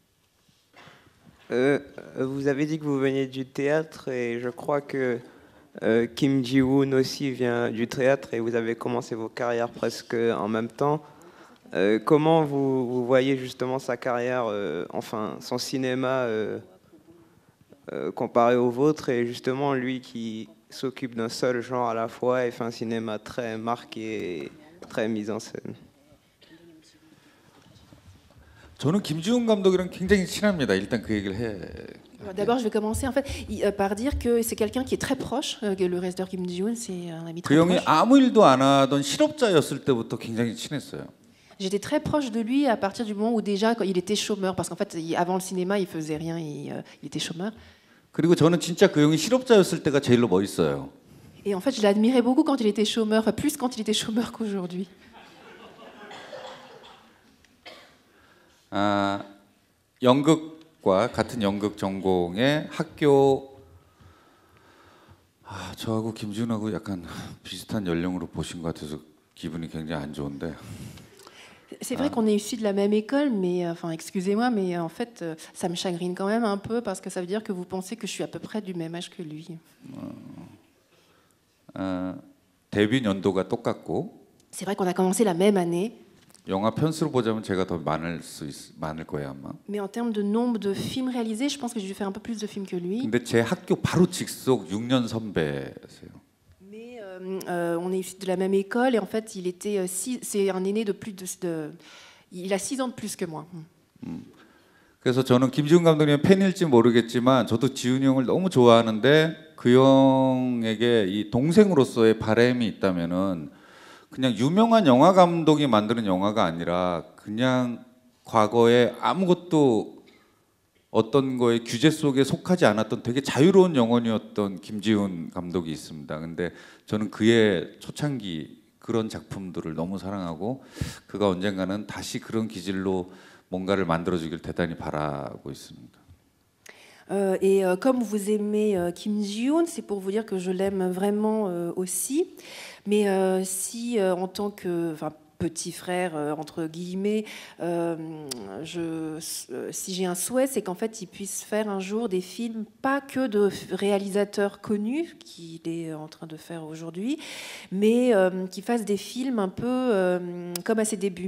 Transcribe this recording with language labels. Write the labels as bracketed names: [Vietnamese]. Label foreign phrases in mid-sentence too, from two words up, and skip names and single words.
[French] Vous avez dit que vous veniez du théâtre et je crois que Kim Ji-woon aussi vient du théâtre et vous avez commencé vos carrières presque en même temps. Comment vous voyez justement sa carrière, enfin son cinéma comparé au vôtre, et justement lui qui s'occupe d'un seul genre à la fois et fait un cinéma très marqué, très mis en scène? [Korean] 저는 김지훈 감독이랑 굉장히 친합니다. 일단 그 얘기를 해. [French] D'abord, je vais commencer en fait par dire que c'est quelqu'un qui est très proche. Que le réalisateur Kim Ji-woon, c'est un ami très [Korean] 그 형이 [French] proche. [Korean] 아무 일도 안 하던 실업자였을 때부터 굉장히 친했어요. [French] J'étais très proche de lui à partir du moment où déjà il était chômeur, parce qu'en fait avant le cinéma il faisait rien, il était chômeur. [Korean] 그리고 저는 진짜 그 형이 실업자였을 때가 제일로 멋있어요. [French] Et en fait, je l'admirais beaucoup quand il était chômeur, enfin plus quand il était chômeur qu'aujourd'hui. [Korean] 연극과 같은 연극 전공의 학교, 저하고 김지훈하고 약간 비슷한 연령으로 보신 것 같아서 기분이 굉장히 안 좋은데. [French] C'est vrai qu'on est issus de la même école, mais enfin, excusez-moi, mais en fait, ça me chagrine quand même un peu parce que ça veut dire que vous pensez que je suis à peu près du même âge que lui. [Korean] 데뷔 연도가 똑같고. [French] C'est vrai qu'on a commencé la même année. [Korean] 영화 편수로 보자면 제가 더 많을 거예요 아마. [French] Mais en termes de nombre de films réalisés, je pense que j'ai dû faire un peu plus de films que lui. [Korean] 근데 제 학교 바로 직속 6년 선배세요. [French] Mais on est issus de la même école et en fait, c'est un aîné de plus il a 6 ans de plus que moi. [Korean] 그래서 저는 김지훈 감독님의 팬일지 모르겠지만 저도 지훈이 형을 너무 좋아하는데 그 형에게 이 동생으로서의 바람이 있다면은 그냥 유명한 영화 감독이 만드는 영화가 아니라 그냥 과거에 아무것도 어떤 거에 규제 속에 속하지 않았던 되게 자유로운 영혼이었던 김지훈 감독이 있습니다. 근데 저는 그의 초창기 그런 작품들을 너무 사랑하고 그가 언젠가는 다시 그런 기질로 뭔가를 만들어주길 대단히 바라고 있습니다. [French] Et comme vous aimez Kim Ji-woon, c'est pour vous dire que je l'aime vraiment aussi. Mais si en tant que petit frère, entre guillemets, si j'ai un souhait, c'est qu'en fait il puisse faire un jour des films, pas que de réalisateurs connus, qu'il est en train de faire aujourd'hui, mais qu'il fasse des films un peu comme à ses débuts.